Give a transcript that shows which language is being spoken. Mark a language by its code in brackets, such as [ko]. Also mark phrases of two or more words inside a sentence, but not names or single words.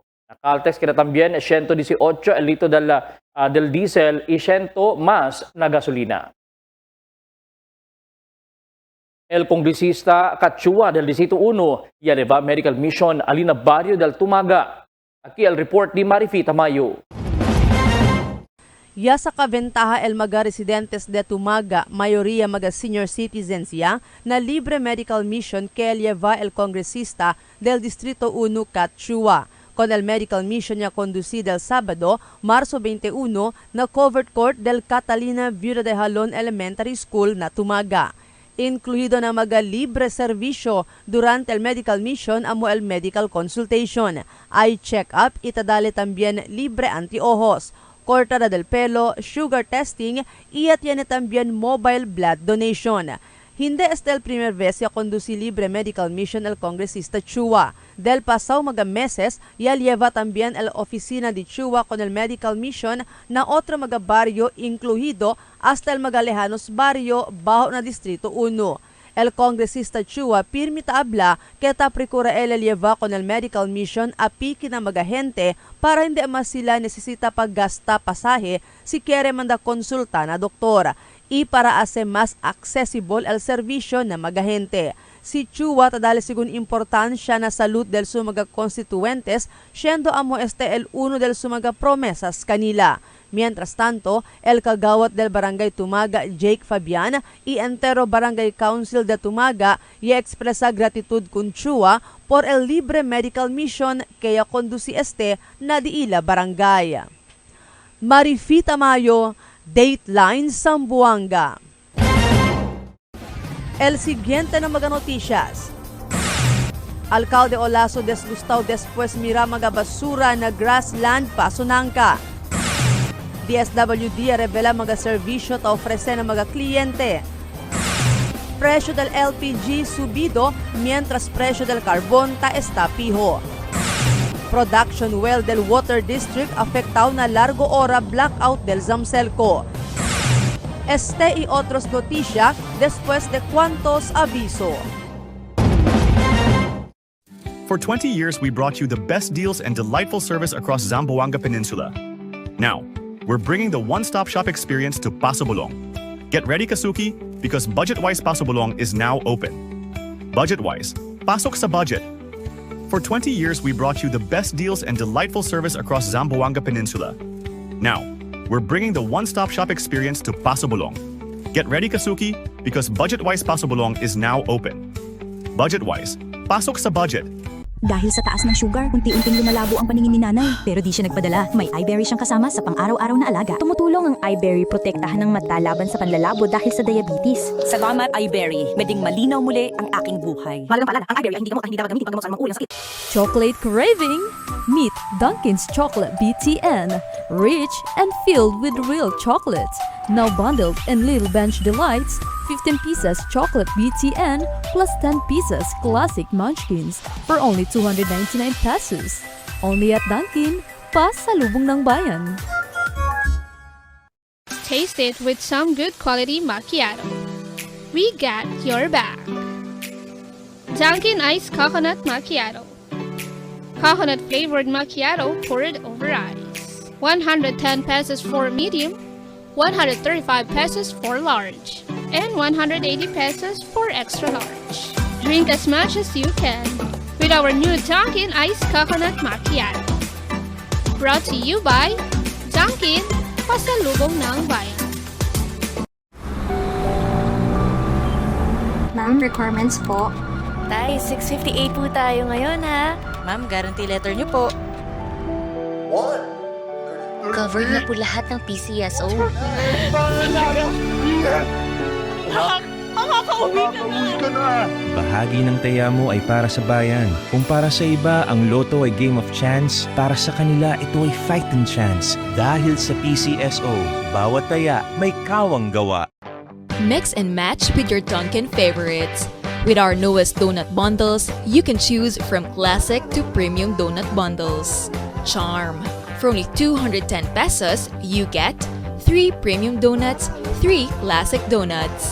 [cbk] La Caltex queda también 118 el litro del diesel y 100 más na gasolina. El congresista Cachua del Distrito 1 y eleva [en] Medical Mission [cbk] Alina Barrio del Tumaga. Aquí el report ni Marifi Tamayo. Ya sa kaventaha el mga residentes de Tumaga, mayoría mga senior citizens ya, na libre [en] medical mission [cbk] que lleva el congresista del Distrito 1 Cachua. Con el [en] medical mission [cbk] ya conducido el sábado, Marzo 21, na covered court del Catalina Viuda de Jalón Elementary School na Tumaga. Incluido na mga libre servisyo durante el [en] medical mission [cbk] amo el [en] medical consultation, eye check-up, [cbk] itadali también libre anti-ojos, cortada del pelo, [en] sugar testing, [cbk] y tiene también [en] mobile blood donation. [cbk] Hindi este el primer vez ya conduci libre [en] medical mission [cbk] el congresista Chua. Del pasaw mga meses, ya lleva también el oficina de Chua con el [en] medical mission [cbk] na otro mga barrio incluido hasta el mga lejanos barrio bajo na Distrito 1. El congresista Chua pirmita habla que ta procura el lleva con el [en] medical mission [cbk] a piki na mga gente para hindi mas sila necesita paggasta pasahe si quiere manda konsulta na doktor y para hacer más accesible el servisyo na mga gente. Si Chua tadali sigun importansya na salud del sumaga constituentes, siendo amo el uno del sumaga promesas kanila. Mientras tanto, el kagawat del Barangay Tumaga, Jake Fabian, y entero Barangay Council de Tumaga, y expresa gratitud con Chua por el libre [en] medical mission [cbk] que ya conduci na diila barangay. Marifi Tamayo, Dateline Zamboanga. El siguiente na mga noticias. Alcalde Olaso desgustado después mira mga basura na grassland Pasunangka. DSWD revela mga servisyo ta ofrece ng mga kliyente. Presyo del LPG subido mientras presyo del carbon ta está pijo. [en] Production well [cbk] del Water District afectado na largo hora blackout del Zamselco. Este y otros noticias después de cuantos aviso. [en] For 20 years, we brought you the best deals and delightful service across Zamboanga Peninsula. Now, we're bringing the one-stop shop experience to Paso Bulong. Get ready, Kasuki, because BudgetWise Paso Bulong is now open. [tl] BudgetWise, pasok sa budget. [en] For 20 years, we brought you the best deals and delightful service across Zamboanga Peninsula. Now, we're bringing the one-stop shop experience to Paso Bulong. Get ready, Kasuki, because BudgetWise Paso Bulong is now open. [tl] BudgetWise, pasok sa budget. Dahil sa taas ng sugar, unti-unting lumalabo ang paningin ni nanay. Pero di siya nagpadala. May iBerry siyang kasama sa pang-araw-araw na alaga. Tumutulong ang iBerry protektahan ng mata laban sa panlalabo dahil sa diabetes. Salamat iBerry. Meding malinaw muli ang aking buhay. Paalala, ang iBerry ay hindi gamot at hindi dapat gamitin paggamot sa mga sakit. [en] Chocolate craving? Meet Dunkin's Chocolate BTN. Rich and filled with real chocolate. Now bundled in Little Bench Delights, 15 pieces chocolate BTN plus 10 pieces classic munchkins for only 299 pesos. Only at Dunkin, [tl] pasalubong ng bayan. [en] Taste it with some good quality macchiato. We got your back. Dunkin' Iced Coconut Macchiato. Coconut flavored macchiato poured over ice. 110 pesos for medium, 135 pesos for large, and 180 pesos for extra large. Drink as much as you can with our new Dunkin' Iced Coconut Macchiato. Brought to you by Dunkin', [tl] pasalubong ng bayan. Ma'am, requirements po. Tay, 658 po tayo ngayon ha. Ma'am, guarantee letter niyo po. Cover na po lahat ng PCSO. Bahagi ng taya mo ay para sa bayan. Kung para sa iba, ang loto ay [en] game of chance, [tl] para sa kanila ito ay [en] fighting chance. [tl] Dahil sa PCSO, bawat taya may kawang gawa. [en] Mix and match with your Dunkin' favorites. With our newest donut bundles, you can choose from classic to premium donut bundles. Charm. For only 210 pesos, you get 3 premium donuts, 3 classic donuts.